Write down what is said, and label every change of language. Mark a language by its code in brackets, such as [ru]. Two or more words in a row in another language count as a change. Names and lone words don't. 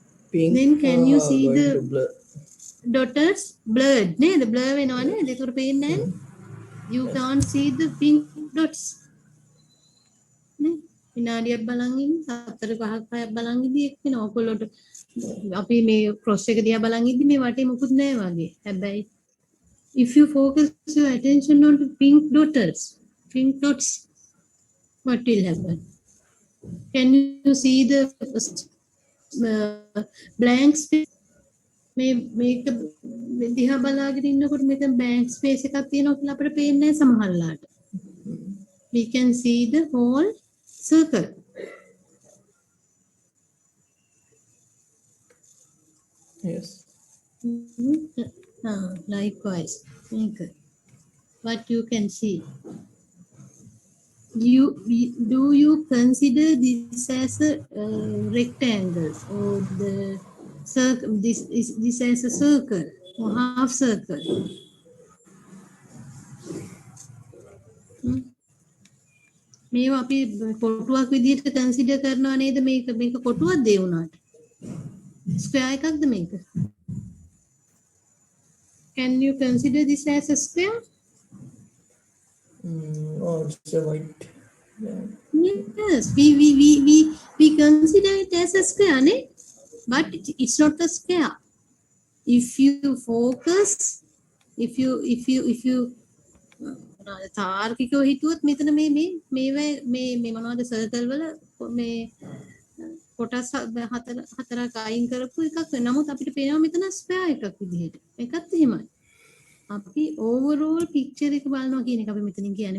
[en] Pink, Then can you see going the to blur. dots blurred? Ne, the blur [si] වෙනවා නේද? ඒකට පේන්නේ නැහැ. [en] You can't see the pink dots. [si] නේ? විනාඩියක් බලන් ඉන්න 4 5ක් 6ක් බලන් ඉදි එක් වෙනවා. ඔයගොල්ලෝට අපි මේ cross එක දිහා බලන් ඉදි මේ වටේ මුකුත් නැහැ වගේ. [en] හැබැයි if you focus your attention on the pink dots, what will happen? Can you see the blank space? [si] මේක දිහා බලාගෙන ඉන්නකොට මේක [en] blank space [si] එකක් තියෙනවා කියලා අපිට පේන්නේ නැහැ සමහරලාට. [en] We can see the whole circle. Yes. Likewise, what you can see. Do you consider this as a rectangle or the circle? This as a circle or half circle? [si] මේවා අපි කොටුවක් විදිහට කන්සිඩර් කරනවා නේද? මේක කොටුවක්ද ඒ උනාට? ස්ක්වයර් එකක්ද මේක? [en] Can you consider this as a square? Oh, it's a white. Yeah. Yes, we consider it as a square, ne? But it's not a square. If you focus, if you [si] තාර්කිකව හිතුවොත් මෙතන මේ මොනවද සර්කල් වල මේ කොටස් හතරක් අයින් කරපු එකක්. නමුත් අපිට පේනවා මෙතන ස්ක්වයර් එකක් විදිහට. ඒකත් එහෙමයි. අපි [en] overall picture [si] එක බලනවා කියන එක අපි මෙතනින් කියන්නේ.